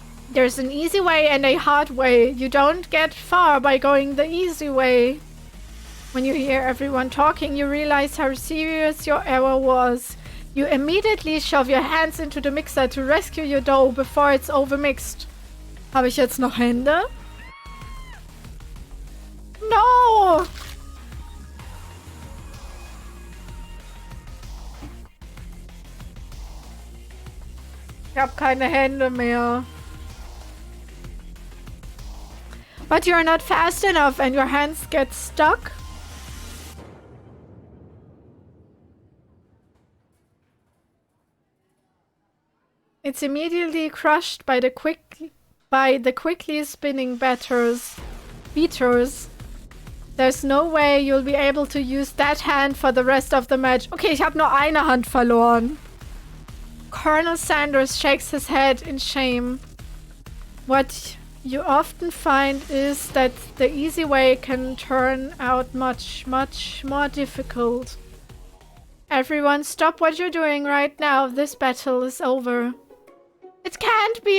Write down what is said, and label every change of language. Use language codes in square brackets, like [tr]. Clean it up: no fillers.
[en] There's an easy way and a hard way. You don't get far by going the easy way. When you hear everyone talking, you realize how serious your error was. You immediately shove your hands into the mixer to rescue your dough before it's overmixed. [de] Habe ich jetzt noch Hände? [en] No! [de] Ich habe keine Hände mehr. [en] But you're not fast enough and your hands get stuck. It's immediately crushed by the quickly spinning beaters. There's no way you'll be able to use that hand for the rest of the match. [de] Okay, ich habe nur eine Hand verloren. [en] Colonel Sanders shakes his head in shame. What you often find is that the easy way can turn out much, much more difficult. Everyone, stop what you're doing right now. This battle is over. It can't be.